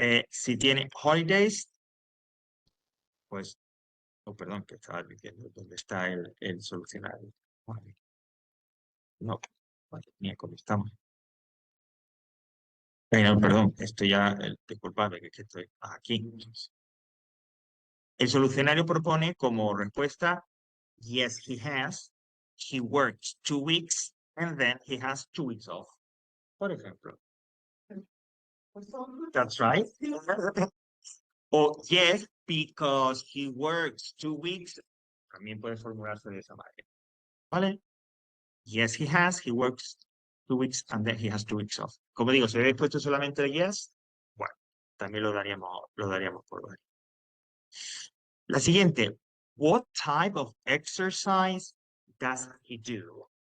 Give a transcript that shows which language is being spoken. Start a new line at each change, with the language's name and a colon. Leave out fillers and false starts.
Spanish: Si tiene holidays, pues, oh, perdón, que estaba diciendo dónde está el solucionario. Vale. No, vale, miércoles estamos. No, perdón, estoy ya, disculpadme, que estoy aquí. El solucionario propone como respuesta,
English: yes, he has. He works 2 weeks and then he has 2 weeks off.
Spanish: Por ejemplo.
English: That's right. O yes, because he works 2 weeks.
Spanish: También puede formularse de esa manera. ¿Vale?
English: Yes, he has. He works 2 weeks and then he has 2 weeks off.
Spanish: Como digo, si habéis puesto solamente yes, bueno, también lo daríamos por válido. La siguiente.
English: What type of exercise does he do?